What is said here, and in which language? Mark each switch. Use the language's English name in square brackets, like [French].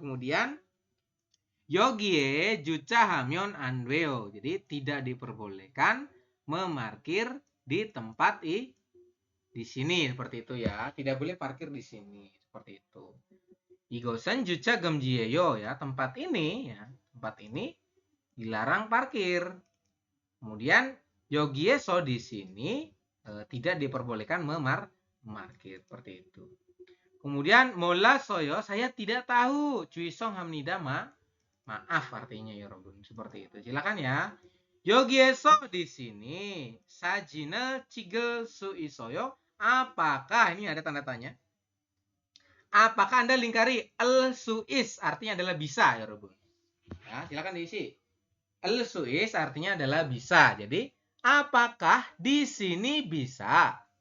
[Indonesian] Kemudian [Korean] 여기에 주차하면 안 돼요. [Indonesian] Jadi tidak diperbolehkan memarkir di tempat di sini seperti itu ya. Tidak boleh parkir di sini seperti itu. [Korean] 이것은 주차 금지예요 ya. [Indonesian] Tempat ini dilarang parkir. Kemudian [Korean] 여기에서 [Indonesian] di sini tidak diperbolehkan memarkir seperti itu. Kemudian [Korean] 몰랐어요. [Indonesian] Saya tidak tahu. [Korean] 죄송합니다. [Indonesian] Maaf artinya ya Robun. Seperti itu. Silakan ya. [Korean] 여기에서 [Indonesian] di sini [Korean] 사진을 찍을 수 있어요? [Indonesian] Apakah ini ada tanda tanya? Apakah Anda lingkari al-suis artinya adalah bisa ya Robun. Ya, silakan diisi. Al-suis artinya adalah bisa. Jadi apakah di sini bisa?